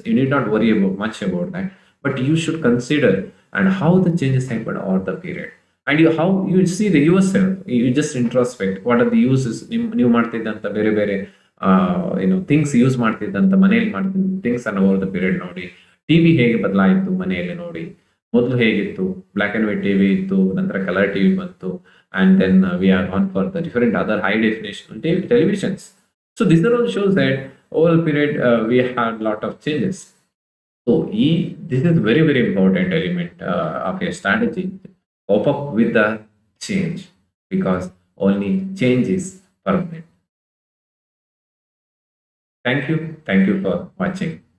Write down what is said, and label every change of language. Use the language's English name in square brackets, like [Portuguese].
[English] You need not worry much about that, but you should consider and how the changes happened over the period, and how you see the yourself. You just introspect what are the uses [Kannada] ನೀವು ಮಾಡ್ತಿದ್ದಂತ ಬೇರೆ ಬೇರೆ things use ಮಾಡ್ತಿದ್ದಂತ ಮನೆಯಲ್ಲಿ ಮಾಡ್ತಿದ್ದ things ಅನ್ನು over the period ನೋಡಿ. TV ಹೇಗೆ ಬದಲಾಯಿತು ಮನೆಯಲ್ಲಿ ನೋಡಿ. ಮೊದಲು ಹೇಗಿತ್ತು ಬ್ಲಾಕ್ ಅಂಡ್ ವೈಟ್ ಟಿವಿ ಇತ್ತು, ನಂತರ ಕಲರ್ ಟಿವಿ ಬಂತು, [English] And then we are on for the different other high definition televisions. So this all shows that over a period we had lot of changes. So this is very very important element of a strategy. Cope up with the change because only change is permanent. Thank you for watching.